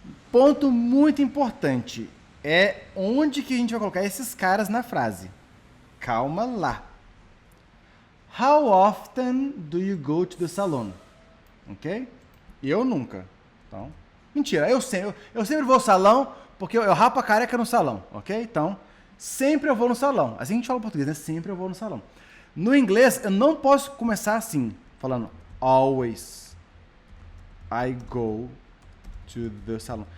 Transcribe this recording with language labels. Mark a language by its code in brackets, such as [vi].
[pt] Ponto muito importante. É onde que a gente vai colocar esses caras na frase. Calma lá. [en] How often do you go to the salon? [pt] Ok? Eu nunca. Então, mentira, eu sempre vou ao salão porque eu rapo a careca no salão, ok? Então, sempre eu vou no salão. Assim a gente fala em português, né? Sempre eu vou no salão. No inglês, eu não posso começar assim, falando [en] always I go to the salon.